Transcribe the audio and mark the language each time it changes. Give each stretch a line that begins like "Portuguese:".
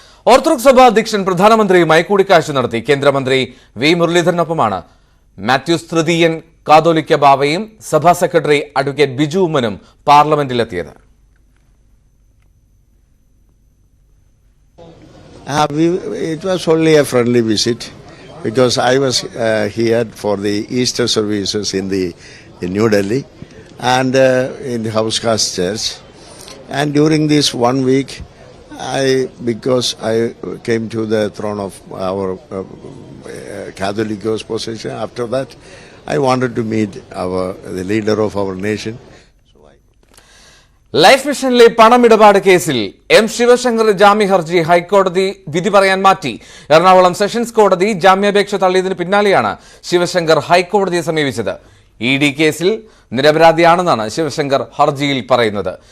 Malayalam: Orthodox സഭ അധ്യക്ഷൻ പ്രധാനമന്ത്രിയുമായി കൂടിക്കാഴ്ച നടത്തി. കേന്ദ്രമന്ത്രി V മുരളീധരനൊപ്പമാണ് മാത്യൂസ് തൃതീയൻ കാതോലിക്ക ബാവയും സഭാ secretary advocate Biju ഉമ്മനും പാർലമെന്റിലെത്തിയത്.
English: It was only a friendly visit because I was here for the Easter services in New Delhi and in the House Cast Church, and during this 1 week because I came to the throne of our Catholic position. After that, I wanted to meet the leader of our nation.
Malayalam: Life മിഷനിലെ പണമിടപാട് കേസിൽ M Sivasankar ജാമ്യ ഹർജി ഹൈക്കോടതി വിധി പറയാൻ മാറ്റി. Ernakulam sessions കോടതി ജാമ്യാപേക്ഷ തള്ളിയതിന് പിന്നാലെയാണ് ശിവശങ്കർ ഹൈക്കോടതിയെ സമീപിച്ചത്. ED കേസിൽ നിരപരാധിയാണെന്നാണ് ശിവശങ്കർ ഹർജിയിൽ പറയുന്നത്.